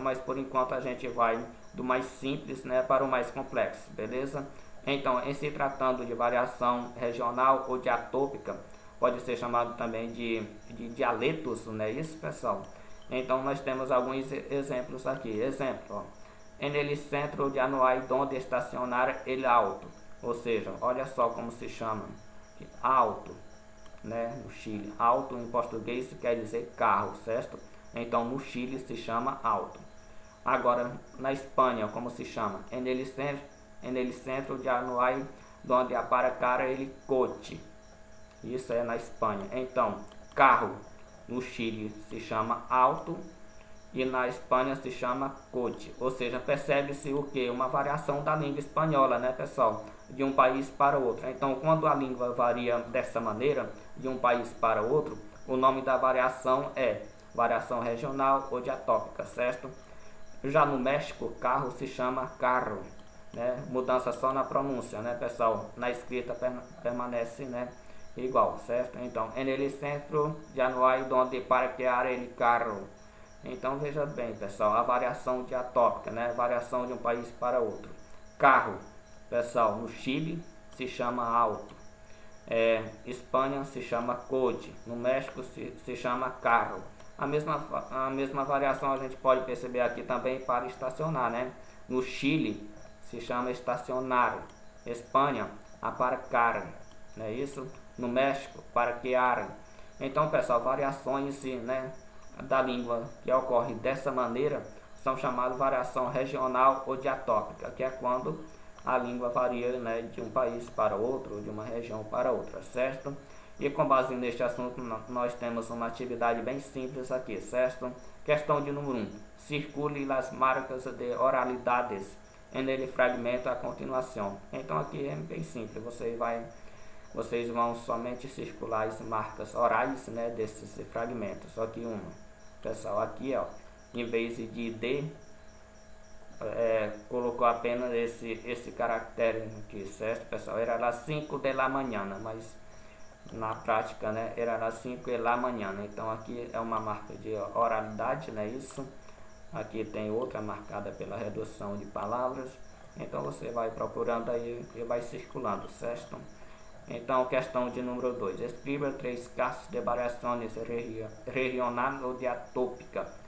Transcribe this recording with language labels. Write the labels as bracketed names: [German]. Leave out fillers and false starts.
[Portuguese] Mas por enquanto a gente vai do mais simples, né, para o mais complexo, beleza? Então, em se tratando de variação regional ou diatópica, pode ser chamado também de dialetos, não é isso, pessoal? Então, nós temos alguns exemplos aqui. Exemplo, ó. [Spanish] En el centro de Hanoi, donde estacionar el auto. [Portuguese] Ou seja, olha só como se chama. Auto, né? No Chile. Auto em português quer dizer carro, certo? Então, no Chile se chama auto. Agora, na Espanha, como se chama? [Spanish] En el centro de Hanoi, donde aparcar el coche. [Portuguese] Isso é na Espanha. Então, carro no Chile se chama auto e na Espanha se chama coche. Ou seja, percebe-se o que? Uma variação da língua espanhola, né, pessoal? De um país para outro. Então, quando a língua varia dessa maneira, de um país para outro, o nome da variação é variação regional ou diatópica, certo? Já no México, carro se chama carro, né? Mudança só na pronúncia, né, pessoal? Na escrita permanece, né, igual, certo? [Spanish] Então, en el centro de Hanoi, donde parquear el carro. [Portuguese] Então, veja bem, pessoal, a variação diatópica, né? Variação de um país para outro. Carro, pessoal, no Chile se chama auto. Espanha se chama coche. No México se chama carro. A mesma variação a gente pode perceber aqui também para estacionar, né? No Chile se chama estacionar. Espanha, aparcar, não é isso? No México, parquear. Então, pessoal, variações, né, da língua que ocorre dessa maneira são chamadas variação regional ou diatópica, que é quando a língua varia, né, de um país para outro, de uma região para outra, certo? E com base neste assunto, nós temos uma atividade bem simples aqui, certo? Questão de número 1. Circule as marcas de oralidades [Spanish] en el fragmento [Portuguese] a continuação. Então aqui é bem simples, vocês vão somente circular as marcas orais, né, desses fragmentos. Só que uma, pessoal, aqui, ó, em vez de D, colocou apenas esse caractere aqui, certo, pessoal? [Spanish] Era las 5 de la mañana, [Portuguese] mas na prática, né, [Spanish] era las 5 de la mañana. [Portuguese] Então aqui é uma marca de oralidade, né, isso. Aqui tem outra marcada pela redução de palavras. Então você vai procurando aí e vai circulando, certo? Então, questão de número 2. Escreva 3 casos de variações regional ou diatópica.